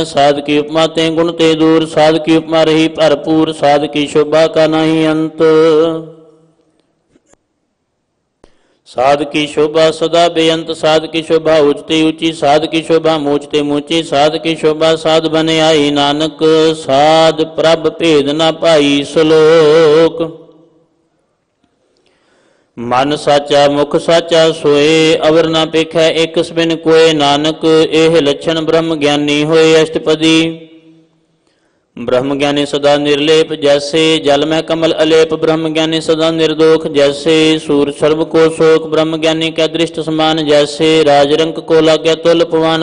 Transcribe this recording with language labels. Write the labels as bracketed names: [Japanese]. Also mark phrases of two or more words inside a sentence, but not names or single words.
[Hindi] साध की उपमा ते गुण ते दूर, साध की उपमा रही भरपूर। साध की शोभा का नहीं अंत, साध की शोभा सदा बेअंत। साध की शोभा ऊंचते ऊंची, साध की शोभा मूचते मूची। साध की शोभा साध बने आई, नानक साध प्रभ भेद न पाई। श्लोक। मन साचा मुख साचा सोए, अवर न पेखै एक बिन कोय। नानक एह लक्षण ब्रह्म ज्ञानी होए। अष्टपदी। ब्रह्म ज्ञानी सदा निर्लेप, जैसे जल में कमल अलेप। ब्रह्म ज्ञानी सदा निर्दोष, जैसे सूर सर्व को शोक। ब्रह्म ज्ञानी कै दृष्ट समान, जैसे राजरंक को लागे तुल पवान।